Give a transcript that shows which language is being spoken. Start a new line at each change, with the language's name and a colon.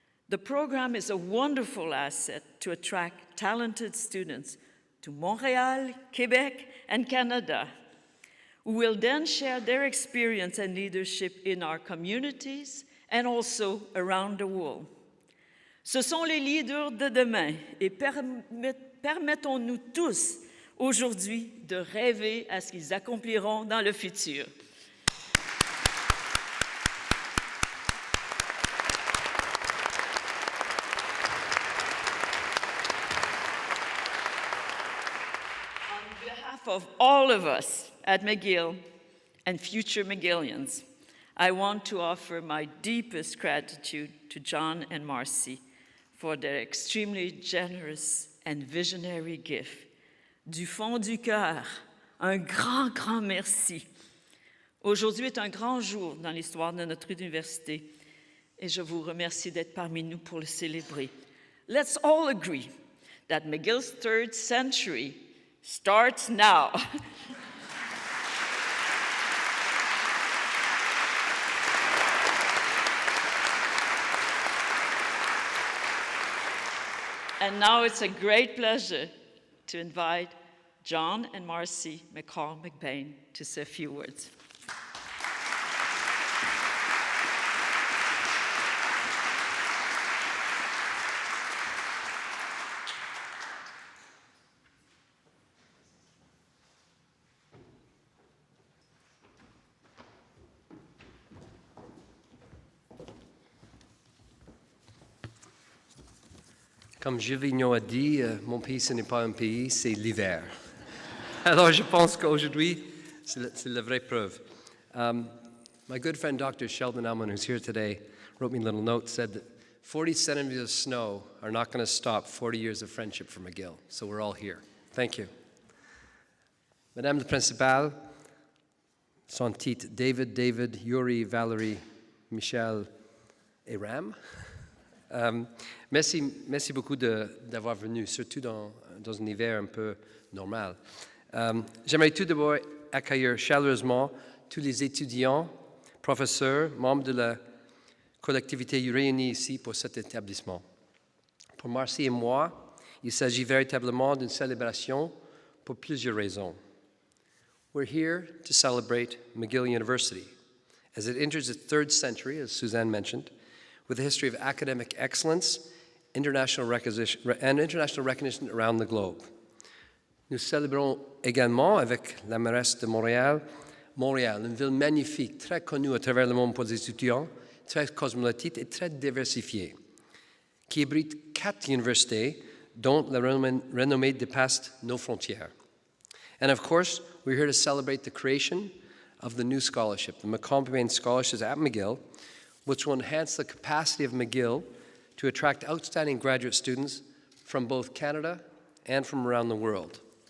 English: The program is a wonderful asset to attract talented students to Montreal, Quebec, and Canada, who will then share their experience and leadership in our communities and also around the world.
French: Ce sont les leaders de demain et permettons-nous tous aujourd'hui de rêver à ce qu'ils accompliront dans le futur.
English: On behalf of all of us at McGill and future McGillians, I want to offer my deepest gratitude to John and Marcy for their extremely generous and visionary gift.
French: Du fond du cœur, un grand merci. Aujourd'hui est un grand jour dans l'histoire de notre université et je vous remercie d'être parmi nous pour le célébrer.
English: Let's all agree that McGill's third century starts now. And now it's a great pleasure to invite John and Marcy McBain to say a few words.
French: Comme Givignon a dit, mon pays, ce n'est pas un pays, c'est l'hiver. Alors, je pense qu'aujourd'hui, c'est la vraie preuve.
English: My good friend, Dr. Sheldon Alman, who's here today, wrote me a little note, said that 40 centimeters of snow are not going to stop 40 years of friendship for McGill. So we're all here. Thank you.
French: Madame la Principale, son titre, David, Yuri, Valérie, Michel et Ram. Merci beaucoup d'avoir venu, surtout dans un hiver un peu normal. J'aimerais tout d'abord accueillir chaleureusement tous les étudiants, professeurs, membres de la collectivité réunis ici pour cet établissement. Pour Marcy et moi, il s'agit véritablement d'une célébration pour plusieurs raisons.
English: We're here to celebrate McGill University as it enters its third century, as Suzanne mentioned, with a history of academic excellence and international recognition around the globe.
French: Nous célébrons également avec la mairesse de Montréal, une ville magnifique, très connue à travers le monde pour les étudiants, très cosmopolite et très diversifiée, qui abrite 4 universités dont la renommée dépasse nos frontières.
English: And of course, we're here to celebrate the creation of the new scholarship, the McBain Scholarships at McGill, which will enhance the capacity of McGill to attract outstanding graduate students from both Canada and from around the world.